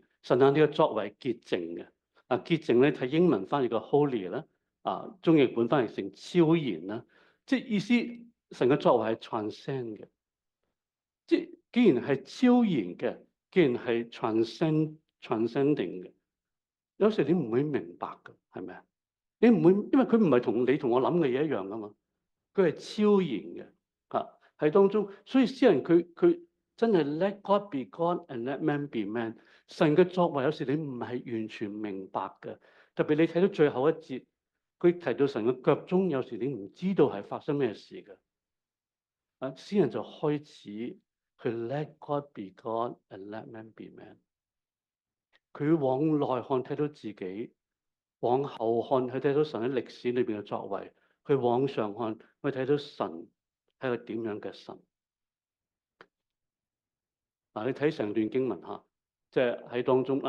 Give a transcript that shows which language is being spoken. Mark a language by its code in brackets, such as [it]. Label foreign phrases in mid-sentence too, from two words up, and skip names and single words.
[yue] 神啊，你嘅作為潔淨嘅，潔淨咧睇英文翻譯個 holy 啦，中譯本翻譯成超然啦，即係意思神嘅作為係 transcend 嘅，即係既然係超然嘅，既然係 transcending 嘅，有時你唔會明白嘅，係咪啊？你唔會，因為佢唔係同你同我諗嘅嘢一樣噶嘛，佢係超然嘅，喺當中，所以詩人佢真係 [en] let God be God and let man be man。 [yue] 神嘅作為有時你唔係完全明白嘅，特別你睇到最後一節，佢提到神嘅腳蹤，有時你唔知道係發生咩事嘅。詩人就開始去 [en] let God be God and let man be man。 [yue] 佢往內看睇到自己，往後看佢睇到神喺歷史裏邊嘅作為，佢往上看佢睇到神係個點樣嘅神。你睇成段經文嚇，即係喺當中。